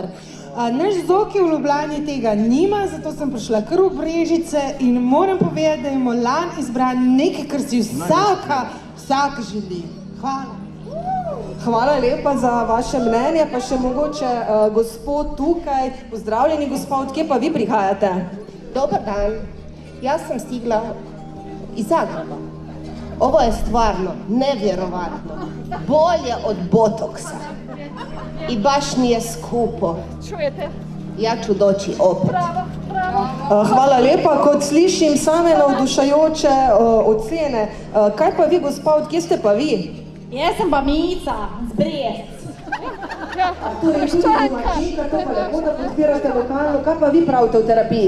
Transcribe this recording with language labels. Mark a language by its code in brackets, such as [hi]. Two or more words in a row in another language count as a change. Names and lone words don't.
[sl] Naš Zoki v Ljubljani tega nima, zato sem prišla kar v Brežice in moram povedati, da je Molan izbran nekaj, kar si vsak želi. Hvala. Hvala lepa za vaše mnenje, pa še mogoče gospod tukaj. Pozdravljeni, gospod, kje pa vi prihajate? [hr] Dobar dan, [sl] jaz sem [hr] stigla iz Zagreba. Ovo je stvarno nevjerovatno, bolje od botoksa i baš nije skupo. Čujete? Ja ću doći opet. [sl] Hvala lepa, kot slišim same navdušajoče ocene. Kaj pa vi, gospod, kje ste pa vi? Jaz sem pa Mica, z Brest. Torej, tudi domačinka, to pa lepo, da podpirate lokalno. Kaj pa vi pravite v terapiji?